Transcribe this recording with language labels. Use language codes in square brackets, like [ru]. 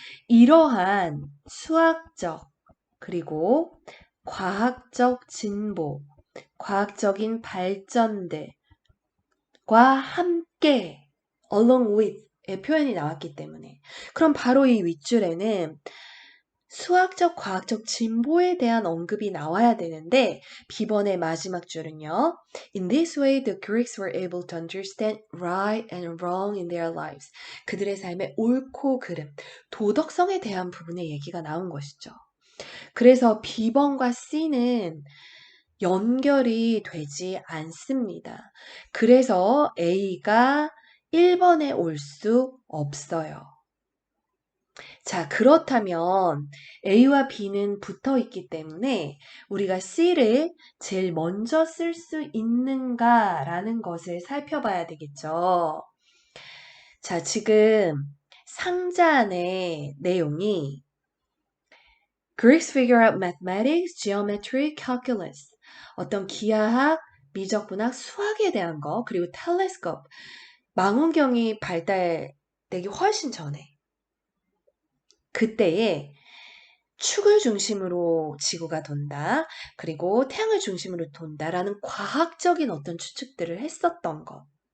[ko] 이러한 수학적 그리고 과학적 진보, 과학적인 발전들과 함께 [en] along with [ko] 의 표현이 나왔기 때문에. 그럼 바로 이 윗줄에는 수학적, 과학적 진보에 대한 언급이 나와야 되는데 B번의 마지막 줄은요. [en] In this way, the Greeks were able to understand right and wrong in their lives. [ko] 그들의 삶의 옳고 그름, 도덕성에 대한 부분의 얘기가 나온 것이죠. 그래서 B번과 C는 연결이 되지 않습니다. 그래서 A가 1번에 올 수 없어요. 자, 그렇다면 A와 B는 붙어 있기 때문에 우리가 C를 제일 먼저 쓸 수 있는가라는 것을 살펴봐야 되겠죠. 자, 지금 상자 안의 내용이 [en] Greeks figure out mathematics, geometry, calculus. [ko] 어떤 기하학, 미적분학, 수학에 대한 거, 그리고 telescope. 망원경이 발달되기 훨씬 전에 그때에 축을 중심으로 지구가 돈다. 그리고 태양을 중심으로 돈다라는 과학적인 어떤 추측들을 했었던 것.